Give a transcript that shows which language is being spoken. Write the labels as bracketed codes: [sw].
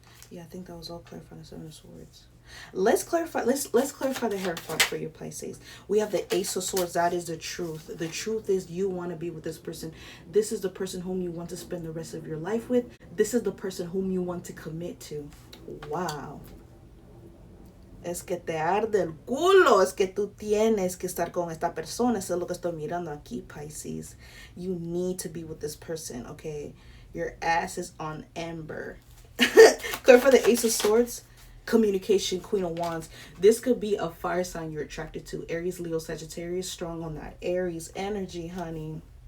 [en] Yeah, I think that was all clarifying the Seven of Swords. Let's clarify the Hierophant for you, Pisces. We have the Ace of Swords. That is the truth. The truth is you want to be with this person. This is the person whom you want to spend the rest of your life with. This is the person whom you want to commit to. [es] Wow. Es que te arde el culo. Es que tú tienes que estar con esta persona. Eso es lo que estoy mirando aquí, Pisces. [en] You need to be with this person, okay? Your ass is on ember. Clarify the Ace of Swords. Communication, Queen of Wands. This could be a fire sign you're attracted to. Aries, Leo, Sagittarius. Strong on that Aries energy, honey.